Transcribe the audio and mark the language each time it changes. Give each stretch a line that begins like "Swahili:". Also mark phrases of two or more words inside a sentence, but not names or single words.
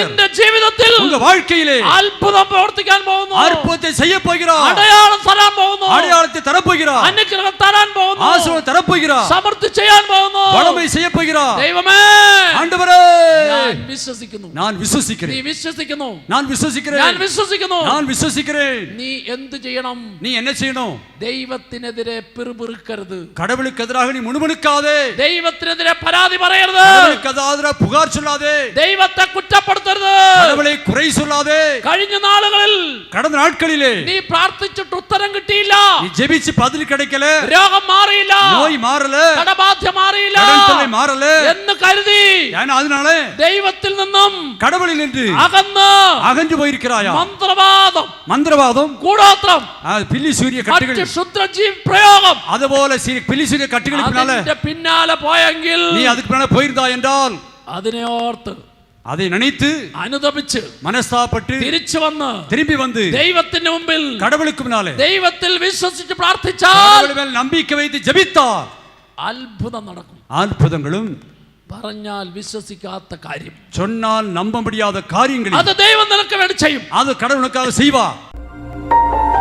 Malayalam: നിന്റെ ജീവിതത്തിൽ
Tamil: உங்க வாழ்க்கையிலே
Malayalam: അത്ഭുതം പ്രവർത്തിക്കാൻ പോകുന്നു.
Tamil: அற்புதத்தை செய்ய போகிறார்.
Malayalam: അടയാളം തരാൻ പോകുന്നു.
Tamil: அடையாளத்தை தரப்போகிறார்.
Malayalam: അനുഗ്രഹം തരാൻ പോകുന്നു.
Tamil: ஆசீர்வாதம் தரப்போகிறார்.
Malayalam: സമൃദ്ധി ചെയ്യാൻ പോകുന്നു.
Tamil: வளமை செய்ய போகிறார்.
Malayalam: ദൈവമേ,
Tamil: ஆண்டவரே,
Malayalam: ഞാൻ വിശ്വസിക്കുന്നു.
Tamil: நான்
Malayalam: നീ
Tamil: விசுவாசிக்கிறேன்.
Malayalam: വിശ്വസിക്കുന്നു.
Tamil: நான் விசுவாசிக்கிறேன்.
Malayalam: ഞാൻ വിശ്വസിക്കുന്നു.
Tamil: நான் விசுவாசிக்கிறேன்.
Malayalam: നീ എന്ത് ചെയ്യണം?
Tamil: நீ என்ன செய்யணும்?
Malayalam: ദൈവത്തിനെതിരെ പിറുപിറുക്കരുത്.
Tamil: கடவுளுக்கு எதிராக நீ முணுமுணுக்காதே.
Malayalam: ദൈവത്തിനെതിരെ പരാതി പറയരുത്.
Tamil: கடவுளுக்கு எதிராக புகார் சொல்லாதே.
Malayalam: ദൈവത്തെ കുറ്റപ്പെടുത്തരുത്.
Tamil: கடவுளை குறை சொல்லாதே.
Malayalam: കഴിഞ്ഞ നാളുകളിൽ
Tamil: கடந்த நாட்களிலே
Malayalam: നീ പ്രാർത്ഥിച്ചിട്ട് ഉത്തരം കിട്ടിയില്ല.
Tamil: நீ ஜெபிச்சு பதில் கிடைக்கல.
Malayalam: രോഗം മാറിയില്ല.
Tamil: நோய் மாறல.
Malayalam: കടബാധ്യ മാറിയില്ല
Tamil: கடன் தொல்லை மாறல
Malayalam: എന്ന് കരുതി
Tamil: ஏன்னா அதனால
Malayalam: ദൈവത്തിൽ നിന്നും
Tamil: கடவுளில் நின்று அகன்று போயிருக்கிறாயா? மந்திரவாதம்,
Malayalam: കൂടോത്രം,
Tamil: பில்லி சூரிய கட்டுகள்,
Malayalam: മറ്റ് ക്ഷുദ്രജീവ പ്രയോഗം,
Tamil: அதுபோல பில்லி சூரிய கட்டுகளுக்கு
Malayalam: പിന്നാലെ പോയെങ്കിൽ,
Tamil: நீ அதுக்கு பின்னால போயிருந்தா என்றால்
Malayalam: അതിനെ ഓർത്ത്
Tamil: அதை நினைத்து
Malayalam: അനുതപിച്ച്
Tamil: മനസ്താപപ്പെട്ട് திரும்பி வந்து
Malayalam: ദൈവത്തിന്റെ മുമ്പിൽ
Tamil: கடவுளுக்கு முன்னாலே
Malayalam: ദൈവത്തിൽ വിശ്വസിച്ച് പ്രാർത്ഥിച്ചാൽ,
Tamil: நம்பிக்கை வைத்து ஜெபித்தால்
Malayalam: അത്ഭുതം നടക്കും.
Tamil: அற்புதங்களும்,
Malayalam: പറഞ്ഞാൽ വിശ്വസിക്കാത്ത കാര്യം,
Tamil: சொன்னால் நம்ப முடியாத காரியங்கள்
Malayalam: അത് ദൈവം നിനക്ക് വേണ്ടി ചെയ്യും.
Tamil: அது கடவுளுக்காக செய்வார்.